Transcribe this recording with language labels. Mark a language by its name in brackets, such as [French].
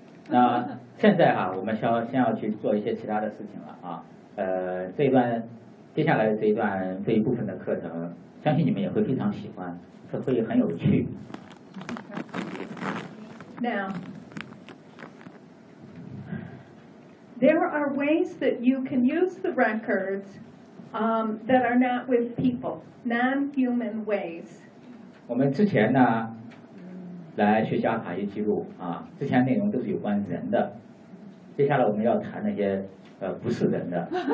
[Chinese] 那现在哈，我们先要去做一些其他的事情了啊。这一段接下来的这一段这一部分的课程，相信你们也会非常喜欢，是会很有趣。 [English] Now, there are ways that you can use the records, that are not with people, non-human ways. [Chinese] 我们之前呢。来学习阿卡西记录啊，之前内容都是有关人的，接下来我们要谈那些不是人的。